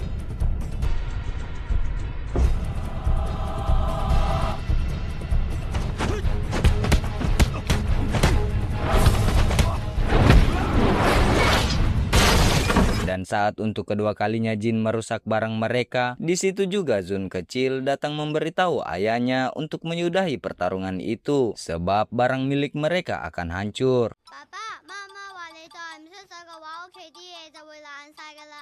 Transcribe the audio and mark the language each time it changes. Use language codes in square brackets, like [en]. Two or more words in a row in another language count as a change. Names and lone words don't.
[id] Dan saat untuk kedua kalinya Jin merusak barang mereka, di situ juga Zun kecil datang memberitahu ayahnya untuk menyudahi pertarungan itu, sebab barang milik mereka akan hancur. [yue] Papa, Mama 話你再唔出手嘅話，屋企啲嘢就會爛晒㗎啦。